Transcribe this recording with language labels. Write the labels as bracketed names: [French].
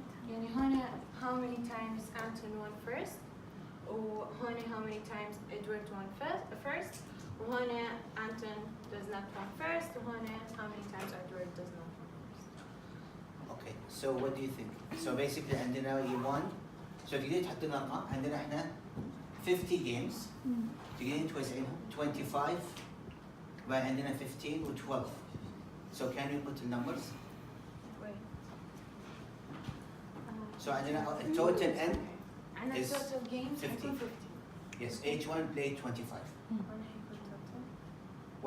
[English] يعني هنا how many times Anton won first وهنا how many times Edward won first وهنا Anton does not won first وهنا how many times Edward does not won first. Okay. So what do you think? So basically عندنا year 1. [Arabic] So تقدرين تحطين أرقام عندنا إحنا [English] 50 games. [Arabic] تقدرين توزعينهم 25 وبعد عندنا 15 و 12. [English] So can we put the numbers? Wait. So عندنا total N [Arabic] عنا [English] is total games 50. [Arabic] حيكون 50. [English] yes each one played 25. [Arabic] هنا حيكون total.